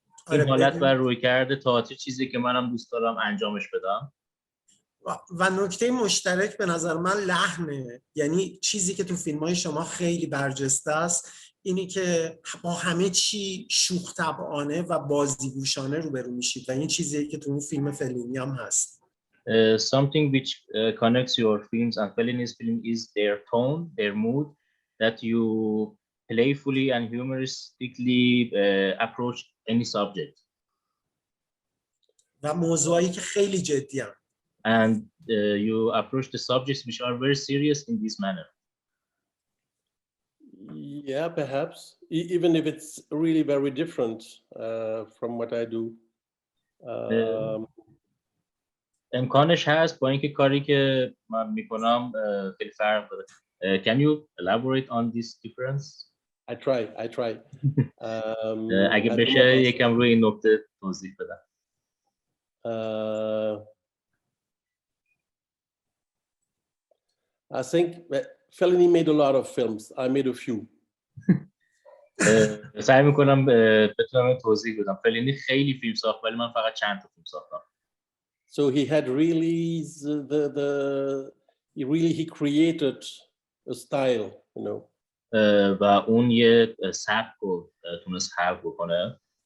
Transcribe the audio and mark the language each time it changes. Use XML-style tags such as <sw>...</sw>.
<fa>این حالت و رویکرد تئاتری چیزی که منم دوست دارم انجامش بدم. و نکته مشترک به نظر من لحنه، یعنی چیزی که تو فیلم‌های شما خیلی برجسته است اینی که با همه چی شوخ طبعانه و بازیگوشانه روبرو میشید و این چیزیه که تو اون فیلم فلینی هم هست.</fa> <en>Something which connects your films and Fellini's film is their tone, their mood, that you playfully and humoristically approach any subject.</en> <fa>و موضوعایی که خیلی جدی هم.</fa> <en>And you approach the subjects which are very serious in this manner. Yeah, perhaps, even if it's really very different from what I do.</en> <fa>امکانش هست با اینکه کاری که من میکنم خیلی فرق داره.</fa> <en>Can you elaborate on this difference? I try.</en> <fa>اگه بشه یکم روی این نکته توضیح بدم.</fa> <en>I think Fellini made a lot of films. I made a few.</en> <fa>سعی میکنم بتونم توضیح بدم. فلینی خیلی فیلم ساخت ولی من فقط چند تا فیلم ساختم.</fa> <en>So he had really he created a style, you know.</en> <fa>و اون یه سبک رو تونست خلق بکنه.</fa>